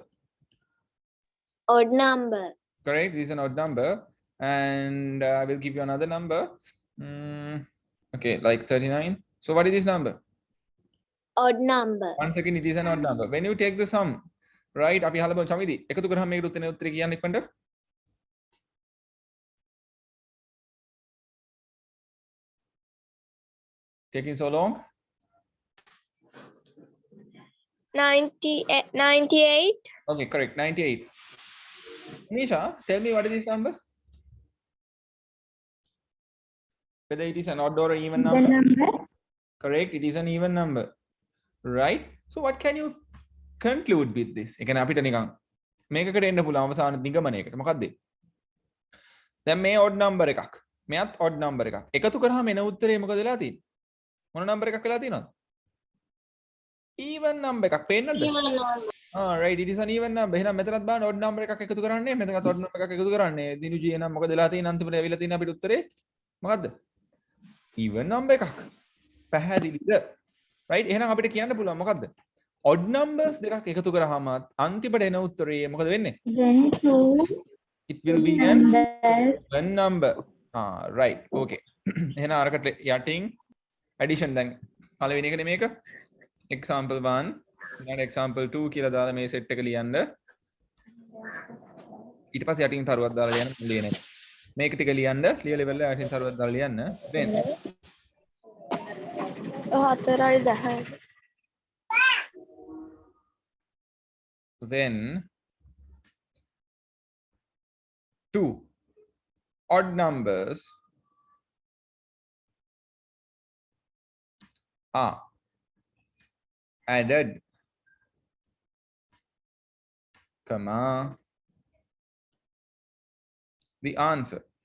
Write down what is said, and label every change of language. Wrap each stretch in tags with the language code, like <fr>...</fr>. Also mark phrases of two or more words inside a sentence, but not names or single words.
<en>Odd number. Correct. This is an odd number. And I will give you another number. Okay, like 39. So what is this number? Odd number. 1 second, it is an odd number. When you take the sum, right?</en> <si>අපි හලබ චමිදි එකතු කරාම මේකට උත්තරේ කියන්න ඉක්මනට.</si> <en>Taking so long? 98. Okay, correct. 98. Nisha, tell me what is this number? Whether it is an odd or an even The number? number. Correct, it is an even number. Right? So what can you conclude with this?</en> <si>ඒ කියන්නේ අපිට නිකන් මේකකට එන්න පුළුවන් අවසාන නිගමනයකට. මොකක්ද? දැන් මේ</si> <en>odd number</en> <si>එකක්. මෙයත්</si> <en>odd number</en> <si>එකක්. එකතු කරාම එන උත්තරේ මොකද වෙලා තියෙන්නේ? මොන number එකක් වෙලා තියෙනවද?</si> <en>Even number</en> <si>එකක්. පේන්නද?</si> <en>Even number. Right, it is an even number.</en> <si>එහෙනම් මෙතනත් බලන්න</si> <en>odd number</en> <si>එකක් එකතු කරන්නේ. මෙතනත්</si> <en>odd number</en> <si>එකක් එකතු කරන්නේ. දිනුජී එනම් මොකද වෙලා තියෙන්නේ අන්තිමට ඇවිල්ලා තියෙන අපිට උත්තරේ මොකද්ද?</si> <en>Even number</en> <si>එකක්. පැහැදිලිද? Right? එහෙනම් අපිට කියන්න පුළුවන් මොකද්ද?</si> <en>Odd numbers</en> <si>දෙකක් එකතු කරාම අන්තිමට එන උත්තරේ මොකද වෙන්නේ?</si> <en>Then two It will be an numbers. one number. Right.</en> <si>Okay. එහෙනම් අරකට යටින් addition දැන් පළවෙනි එකනේ මේක. Example 1 ඊළඟ example 2 කියලා දාලා මේ set එක ලියන්න. ඊට පස්සේ යටින් තරුවක් දාලා ලියන්න ලියන එක. මේක ටික ලියන්න ලියලා ඉවරලා යටින් තරුවක් දාලා ලියන්න.</si> <en>Then 2 odd numbers are added, comma, the answer</en>